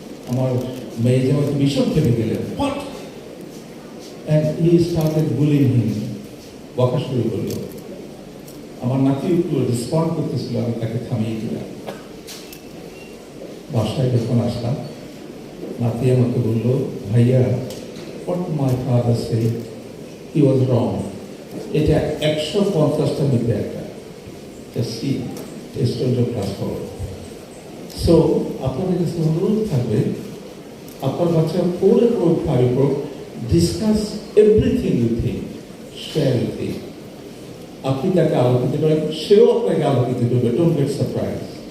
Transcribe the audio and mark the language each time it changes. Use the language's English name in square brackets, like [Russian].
[Bangla] আমার মেয়ে জামাই ভীষণ খেপে গেলেন, [English] what, and he started bullying him, [Bangla] বকা শুরু করলো। আমার নাতি একটু রেসপন্ড করতেছিল, আমি তাকে থামিয়ে দিলাম। বাসায় যখন আসলাম, নাতি আমাকে বলল, ভাইয়া, [English] what my father said, he was wrong. [Bangla] এটা 150টার মধ্যে একটা। [English] Just see, test on your class 4. [Bangla] So, আপনাদের কাছে অনুরোধ থাকবে, আপনার বাচ্চা 4-এ পড়ুক, 5-এ পড়ুক, [English] discuss everything with him, [Bangla] share with him. আপনি তাকে আলোকিত করেন, সেও আপনাকে আলোকিত করবে, [English] Don't get surprise.